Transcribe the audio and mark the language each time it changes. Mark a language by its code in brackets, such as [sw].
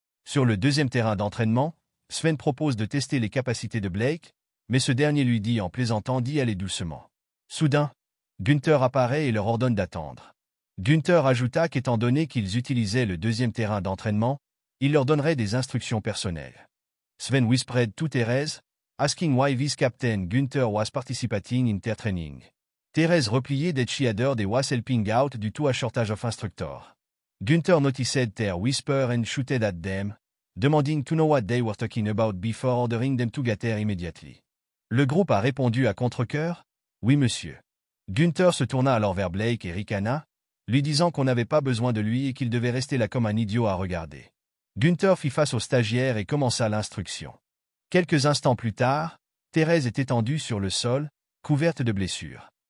[fr] Sur le deuxième terrain d'entraînement, Sven propose de tester les capacités de Blake, mais ce dernier lui dit en plaisantant d'y aller doucement. Soudain, Günther apparaît et leur ordonne d'attendre. Günther ajouta qu'étant donné qu'ils utilisaient le deuxième terrain d'entraînement, il leur donnerait des instructions personnelles. [en] Sven whispered to Thérèse, asking why Vice-Captain Günther was participating in their training. Thérèse repliait that she had heard they was helping out due to a shortage of instructor. Günther noticed their whisper and shouted at them, demanding to know what they were talking about before ordering them to get there immediately. [fr] Le groupe a répondu à contre-cœur, « Oui monsieur ». Günther se tourna alors vers Blake et ricana, lui disant qu'on n'avait pas besoin de lui et qu'il devait rester là comme un idiot à regarder. Günther fit face aux stagiaires et commença l'instruction. Quelques instants plus tard, Thérèse était étendue sur le sol, couverte de blessures.